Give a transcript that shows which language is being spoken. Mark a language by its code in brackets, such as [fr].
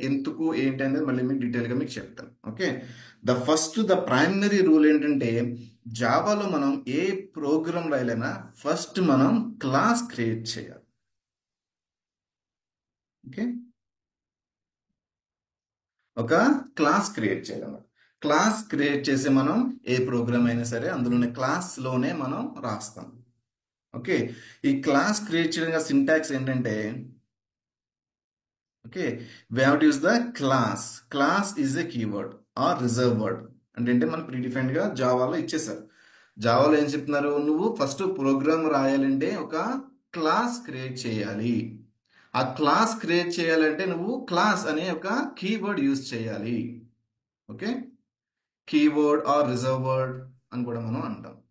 [te] ఎందుకు ఏంటి అనేది మళ్ళీ మీకు డీటెయిల్ గా మీకు చెప్తాను. ఓకే, [en] the primary rule [te] ఏంటంటే జావాలో మనం ఏ ప్రోగ్రామ్ రాయాలైనా ఫస్ట్ మనం క్లాస్ క్రియేట్ చేయాలి. ఓకే, ఒక క్లాస్ క్రియేట్ చేయాలన్నమాట. క్లాస్ క్రియేట్ చేసి మనం ఏ ప్రోగ్రామ్ అయినా సరే అందులోనే క్లాస్ లోనే మనం రాస్తాం. [en] okay, [te] ఈ క్లాస్ క్రియేట్ చేయడం సింటాక్స్ ఏంటంటే, [en] Okay, we have to use the class is a keyword or reserve word. [te] అంటే మనకు ప్రీడిఫైన్డ్ గా జావాలో ఇచ్చేసారు. జావాలో ఏం చెప్తున్నారు, నువ్వు ఫస్ట్ ప్రోగ్రామ్ రాయాలంటే ఒక క్లాస్ క్రియేట్ చేయాలి. ఆ క్లాస్ క్రియేట్ చేయాలంటే నువ్వు క్లాస్ అనే ఒక కీవర్డ్ యూజ్ చేయాలి. Okay, keyword are reserve word అని కూడా మనం అంటాం.